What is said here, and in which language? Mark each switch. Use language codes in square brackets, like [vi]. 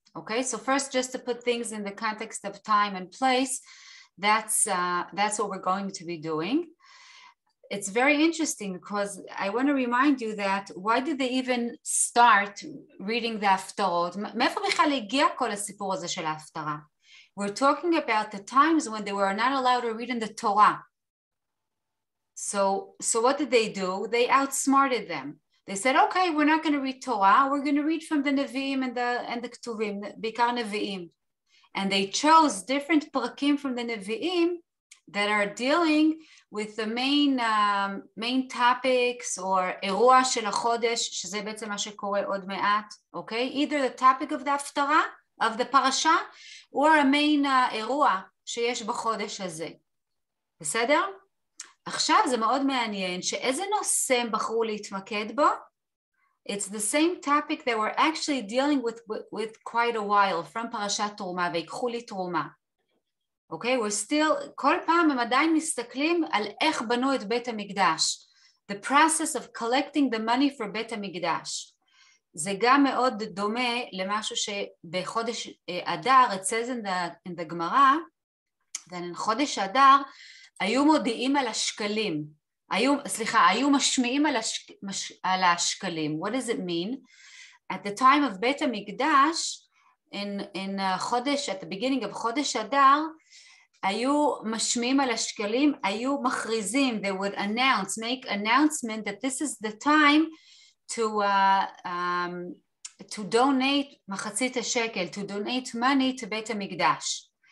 [en] Okay, so first, just to put things in the context of time and place, that's what we're going to be doing. It's very interesting because I want to remind you that why did they even start reading the הפטרות? [he] מאיפה בכלל הגיע כל הסיפור הזה של ההפטרה? [en] We're talking about the times when they were not allowed to read in the Torah. So what did they do? They outsmarted them. They said, okay, we're not going to read Torah, we're going to read from the Nevi'im and the Ketuvim, בעיקר Nevi'im. And they chose different perakim from the Nevi'im that are dealing with the main topics or [he] אירוע של החודש, שזה בעצם מה שקורה עוד מעט, [en] okay? Either the topic of the הפטרה, of the parasha, or a main [he] אירוע שיש בחודש הזה. בסדר? עכשיו זה מאוד מעניין שאיזה נושא הם בחרו להתמקד בו? [en] It's the same topic that we're actually dealing with quite a while from פרשת תרומה, [he] ויקחו לי תרומה. [en] Okay, we're still, [he] כל פעם הם עדיין מסתכלים על איך בנו את בית המקדש. [en] The process of collecting the money for בית המקדש. [he] זה גם מאוד דומה למשהו שבחודש אדר, [en] it says in the [he] גמרא, that in חודש אדר, היו מודיעים על השקלים, היו משמיעים על השקלים. [en] What does it mean? At the time of בית המקדש, in חודש, at the beginning of חודש אדר, [he] היו משמיעים על השקלים, היו מכריזים, [en] they would make announcement that this is the time to donate מחצית השקל, to donate money to בית המקדש.